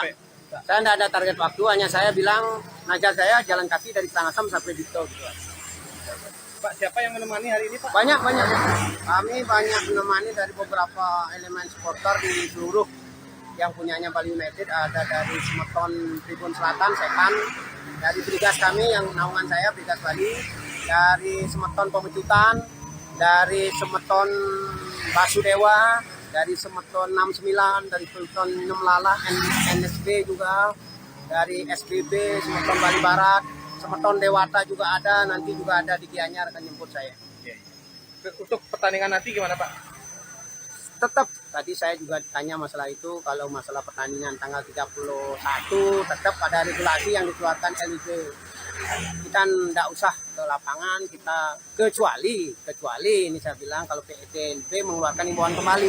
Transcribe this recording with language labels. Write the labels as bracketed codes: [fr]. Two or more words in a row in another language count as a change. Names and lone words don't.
[id] Saya enggak ada target waktu, hanya saya bilang najar saya jalan kaki dari Karangasem sampai di Tol. Pak, siapa yang menemani hari ini Pak? Banyak. Kami banyak menemani dari beberapa elemen supporter di seluruh yang punyanya Bali United. Ada dari Semeton Tribun Selatan, Sekan, dari Brigas kami yang naungan saya, Brigas Bali, dari Semeton Pemecutan, dari Semeton Basudewa, dari Semeton 69, dari Semeton Nemlala, NSB juga, dari SBB, Semeton Bali Barat, Semeton Dewata juga ada, nanti juga ada di Gianyar akan jemput saya. Untuk pertandingan nanti gimana Pak? Tetap, tadi saya juga ditanya masalah itu, kalau masalah pertandingan tanggal 31 tetap pada regulasi yang dikeluarkan LIB. Kita tidak usah ke lapangan, kita kecuali ini saya bilang kalau PETLB mengeluarkan himbauan kembali.